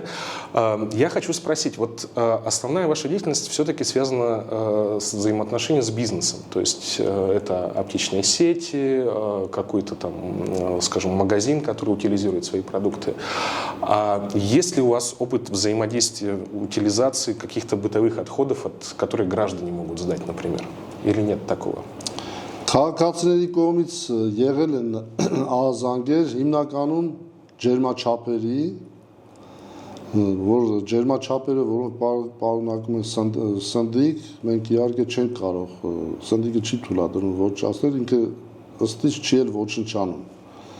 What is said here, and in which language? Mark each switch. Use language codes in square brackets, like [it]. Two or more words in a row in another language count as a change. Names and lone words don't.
[ru] Я хочу спросить, вот основная ваша деятельность все-таки связана с взаимоотношением с бизнесом, то есть это аптечные сети, какой-то там, скажем, магазин, который утилизирует свои продукты. А есть ли у вас опыт взаимодействия, утилизации каких-то бытовых отходов, от которых граждане могут сдать, например, или нет такого? [hy] Քաղաքացիների կողմից եղել են ահազանգեր հիմնականում ջերմաչափերի, որ ջերմաչափերը, որոնք պարունակում են սնդիկ, մենք իհարկե չենք կարող, սնդիկը չի թույլատրում ոչնչացնել, ինքը ըստից չի էլ ոչնչանում։